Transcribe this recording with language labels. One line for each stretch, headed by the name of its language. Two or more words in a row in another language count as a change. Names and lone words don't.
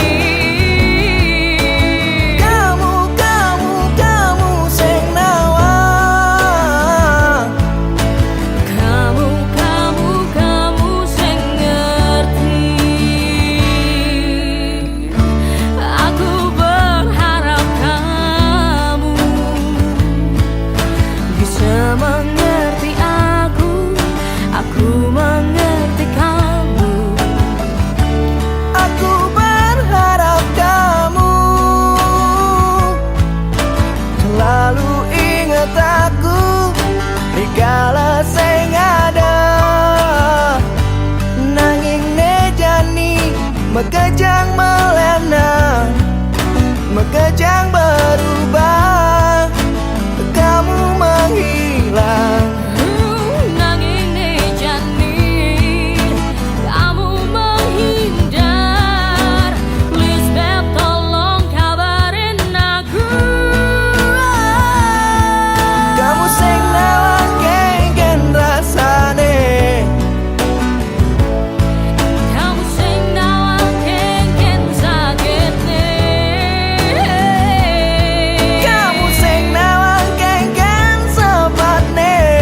Balinese: Kamu sing nawang. Kamu sing ngerti.
Indonesian: Aku berharap kamu bisa mengerti aku mengerti kamu. Aku berharap kamu selalu ingat aku
Balinese: rikala sing
Indonesian: ada.
Balinese: Nanging nejani mekejang melena, mekejang
Indonesian: berubah, kamu menghilang.
Balinese: Nanging nejani,
Indonesian: kamu menghindar. Please Beb, tolong kabarin aku.
Balinese: Kamu sing nawang kengken rasane, Kamu sing nawang kengken sakitne. kamu sing nawang kengken sepatne.